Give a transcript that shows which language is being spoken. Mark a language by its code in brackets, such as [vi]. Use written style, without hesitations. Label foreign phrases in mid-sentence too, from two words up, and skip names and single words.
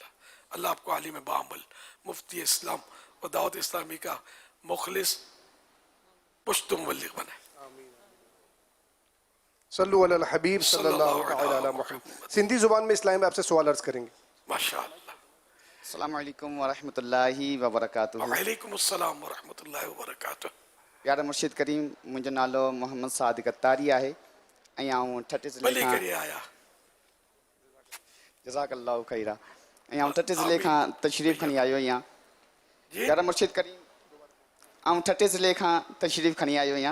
[ur] اللہ آپ کو عالم بعمل, مفتی اسلام و دعوت اسلامی کا مخلص پشت مبلغ بنائے. [ar] صلو علی الحبیب صلی اللہ تعالی علی محمد. [ur] سندھی زبان میں اسلام میں آپ سے سوال عرض کریں گے. [ar] ماشاء اللہ. السلام علیکم ورحمۃ اللہ وبرکاتہ. وعلیکم السلام ورحمۃ اللہ وبرکاتہ. [sd] प्यारा मुर्शिद करीम, मुंहिंजो नालो मोहम्मद सादिक अत्तारी आहे ऐं आउं ठटे ज़िले भली खां करे आया. [ar] जज़ाकल्लाहु खैरा. [sd] ऐं आउं ठटे ज़िले खां तशरीफ़ खणी आयो आहियां. जी प्यारा मुर्शिद करीम, आउं ठटे ज़िले खां तशरीफ़ खणी आयो आहियां.